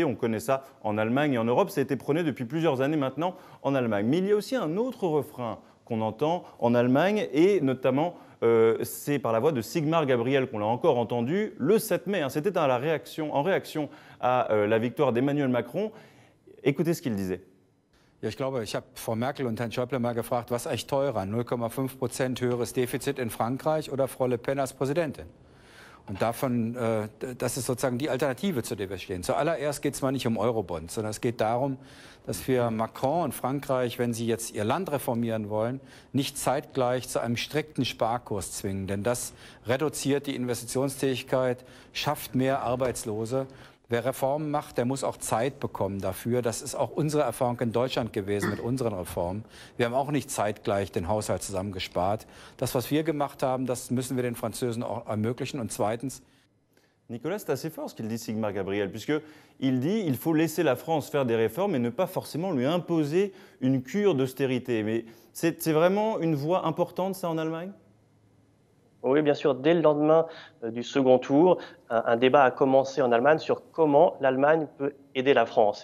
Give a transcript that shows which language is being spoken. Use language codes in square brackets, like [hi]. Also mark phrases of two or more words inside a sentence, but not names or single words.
[fr] On connaît ça en Allemagne et en Europe. Ça a été prôné depuis plusieurs années maintenant en Allemagne. Mais il y a aussi un autre refrain qu'on entend en Allemagne, et notamment, c'est par la voix de Sigmar Gabriel qu'on l'a encore entendu le 7 mai. C'était en réaction à la victoire d'Emmanuel Macron. Écoutez ce qu'il disait. [de] Ja, ich glaube, ich habe Frau Merkel und Herrn Schäuble mal gefragt, was ist eigentlich teurer, 0,5% höheres Defizit in Frankreich oder Frau Le Pen als Präsidentin? Und das ist sozusagen die Alternative, zu der wir stehen. Zuallererst geht es mal nicht um Eurobonds, sondern es geht darum, dass wir Macron und Frankreich, wenn sie jetzt ihr Land reformieren wollen, nicht zeitgleich zu einem strikten Sparkurs zwingen. Denn das reduziert die Investitionsfähigkeit, schafft mehr Arbeitslose. Wer Reformen macht, der muss auch Zeit bekommen dafür. Das ist auch unsere Erfahrung in Deutschland gewesen mit unseren Reformen. Wir haben auch nicht zeitgleich den Haushalt zusammengespart. Das, was wir gemacht haben, das müssen wir den Französen auch ermöglichen. Und zweitens, [fr] Nicolas, c'est assez fort ce qu'il dit Sigmar Gabriel, puisqu'il dit qu'il faut laisser la France faire des réformes et ne pas forcément lui imposer une cure d'austérité. Mais c'est vraiment une voie importante, ça, en Allemagne ? Oui, bien sûr. Dès le lendemain du second tour, un débat a commencé en Allemagne sur comment l'Allemagne peut aider la France.